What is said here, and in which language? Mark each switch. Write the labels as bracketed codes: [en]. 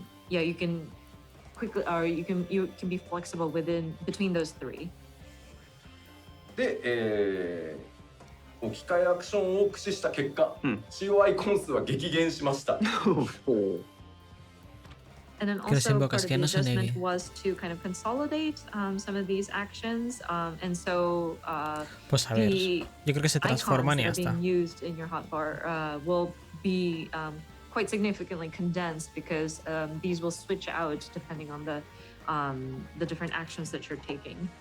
[en] Yeah, you can quickly, or you can be flexible between those three. [ja] で、置き換えアクションを駆使した結果、使用アイコン数は激減しました。 [en] And then also part of the adjustment was to kind of consolidate some of these actions, and so [es] pues a ver, yo creo que se transforman y ya está. [en] Being used in your hotbar will be quite significantly condensed because these will switch out depending on the different actions that you're taking.